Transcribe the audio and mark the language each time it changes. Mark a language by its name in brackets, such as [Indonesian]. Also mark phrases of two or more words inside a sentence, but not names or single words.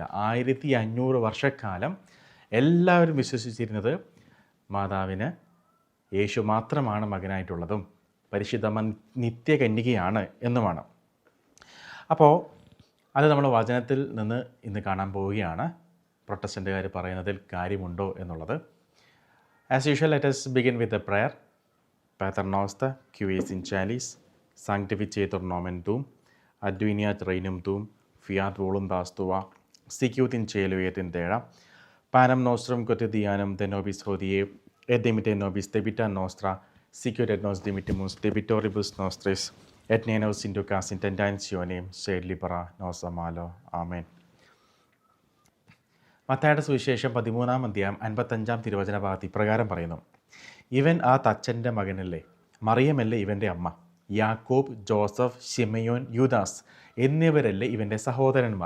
[Malayalam] 1500 വർഷക്കാലം എല്ലാവരും വിശ്വസിച്ചിരുന്നത് മാതാവിന് യേശു മാത്രമാണ് മകനായിട്ടുള്ളതും പരിശുദ്ധമ്മ നിത്യകന്യകയാണ് എന്നുമാണ്. അപ്പോൾ അത് നമ്മൾ വചനത്തിൽ നിന്ന് ഇന്ന് കാണാൻ പോവുകയാണ്. പ്രൊട്ടസ്റ്റൻ്റുകാർ പറയുന്നതിൽ കാര്യമുണ്ടോ എന്നുള്ളത്. [English] as usual, let us begin with a prayer. [Latin] Pater noster, qui es in calis, sanctificetur nomen tuum, adveniat regnum tuum, fiat voluntas tua, sicut in cielo et in terra. Panem nostrum quotidianum de nobis hodie, et dimitte nobis debita nostra, sicut et nos dimittimus debitoribus nostris, et ne nos inducas in tentationem, sed libera nos a malo. Amen. [Malayalam] മത്തായിയുടെ സുവിശേഷം 13-ാം അധ്യായം 55-ാം തിരുവചന ഭാഗത്ത് ഇപ്രകാരം പറയുന്നു: ഇവൻ ആ തച്ചൻ്റെ മകനല്ലേ, മറിയമല്ലേ ഇവൻ്റെ അമ്മ, യാക്കോബ്, ജോസഫ്, ശിമയോൻ, യൂദാസ് എന്നിവരല്ലേ ഇവൻ്റെ സഹോദരന്മാർ.